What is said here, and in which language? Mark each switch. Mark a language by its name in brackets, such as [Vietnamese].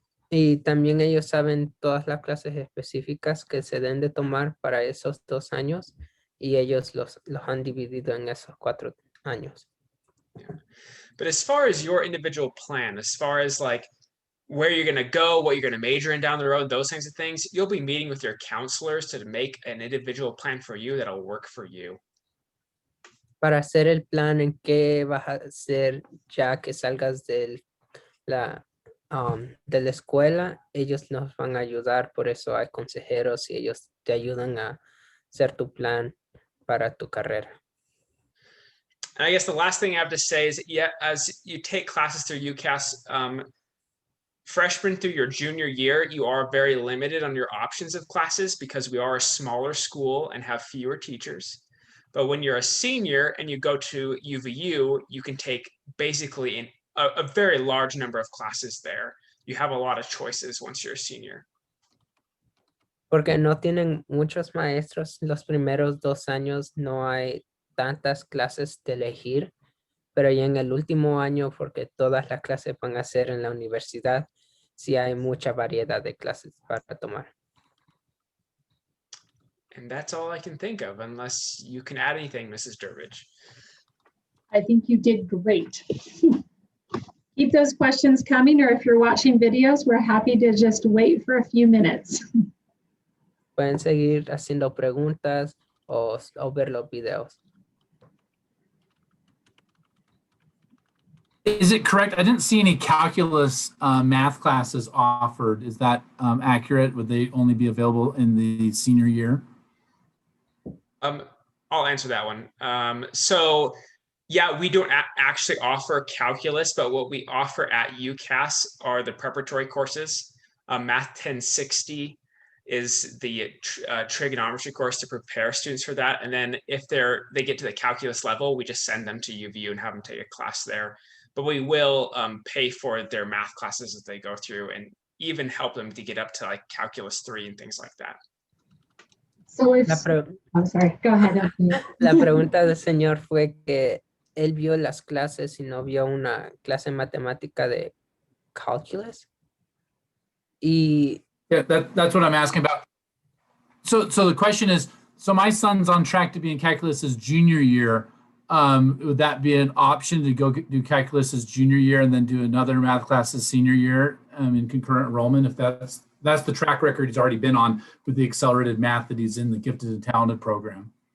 [Spanish] Y también ellos saben todas las clases específicas que se deben de tomar para esos 2 años, y ellos los han dividido en esos 4 años. [English] Yeah. But as far as your individual plan, as far as like where you're going to go, what you're going to major in down the road, those kinds of things, you'll be meeting with your counselors to make an individual plan for you that'll work for you. [Spanish] Para hacer el plan en qué vas a hacer ya que salgas de la escuela, ellos nos van a ayudar, por eso hay consejeros y ellos te ayudan a hacer tu plan para tu carrera. [English] And I guess the last thing I have to say is, yeah, as you take classes through UCAS, freshman through your junior year, you are very limited on your options of classes because we are a smaller school and have fewer teachers. But when you're a senior and you go to UVU, you can take basically a very large number of classes there. You have a lot of choices once you're a senior. [Spanish] Porque no tienen muchos maestros, los primeros 2 años no hay tantas clases de elegir, pero ya en el último año, porque todas las clases van a ser en la universidad, sí hay mucha variedad de clases para tomar. [English] And that's all I can think of, unless you can add anything, Mrs. Durbridge. I think you did great. Keep those questions coming, or if you're watching videos, we're happy to just wait for a few minutes. [Spanish] Pueden seguir haciendo preguntas o ver los videos. [English] Is it correct? I didn't see any calculus math classes offered. Is that accurate? Would they only be available in the senior year? I'll answer that one. So Yeah, we don't actually offer calculus, but what we offer at UCAS are the preparatory courses. Math 1060 is the trigonometry course to prepare students for that. And then if they get to the calculus level, we just send them to UVU and have them take a class there. But we will pay for their math classes as they go through and even help them to get up to like calculus 3 and things like that. So if, [Spanish] La, pre- [English] I'm sorry, go ahead. Anthony. [Spanish] la pregunta del señor fue que él vio las clases y no vio una clase matemática de calculus. Y [English] Yeah, that's what I'm asking about. So the question is, so my son's on track to be in calculus his junior year. Would that be an option to go do calculus his junior year and then do another math class his senior year in concurrent enrollment? If that's the track record he's already been on with the accelerated math that he's in the gifted and talented program.